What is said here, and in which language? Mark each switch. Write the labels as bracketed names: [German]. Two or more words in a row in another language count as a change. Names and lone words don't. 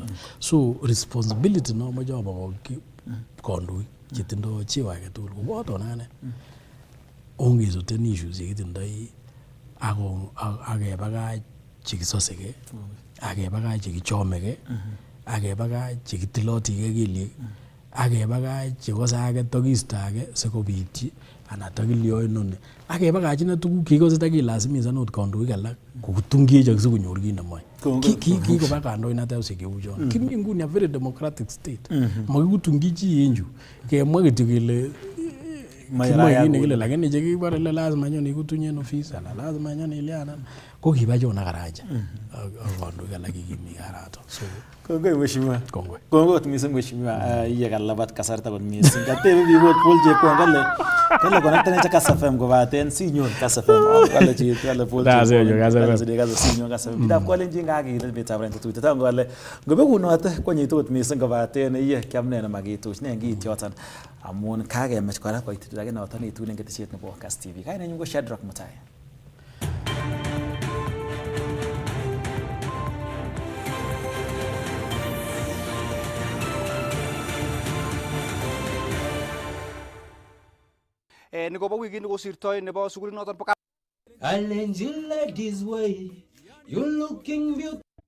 [English] So responsibility [Kalenjin] nomoche abokokyi kandoik chetindo cheo age tugul koboton ane ongesuten issues chekitindoi akebakach chekisoseke akebakach chekichomeke akebakach chekitilotige kelyek akebakach chekose age tokistoage sikobityi ana takilyo inoni akebakach ine tuguk chekikose takilazimisan ot kandoik alak kokutungechok sikonyor kit nemoe. Kikoba kandoinatet cheuchon. Kimi nguni [English] a very democratic state. [Kalenjin] Makikutungchi chi en chu kemwa kityo kele kimoe kit nekile lakini chekibore le lazima nyon ikutunye en office ana lazima nyon iliana ko kiba chon akaraja ak kandoik alak kikimi karato. So kongoi mheshimiwa. Kongoi mising mheshimiwa. Iye kalabat kasarta kot mising. Katebe biik ot Paul Jekwan kale konekten cha Kass FM kobaten sinyon Kass FM kale chi kale Paul Jekwan sinyon Kass FM. Bidap kolenjin kakile betab rent tuite tango kale ngobekunote konyitu ot mising kobaten iye kiamne nemakituch ne ngityoton amun kakemech kora koitit age noton itun en ketesiet nebo Kass TV. Kainenyu ko Shadrack Mutai. Niko ba wiki niko sirtoi nebo sukulit noton po [English] Kalenjin ladies way, you looking beautiful.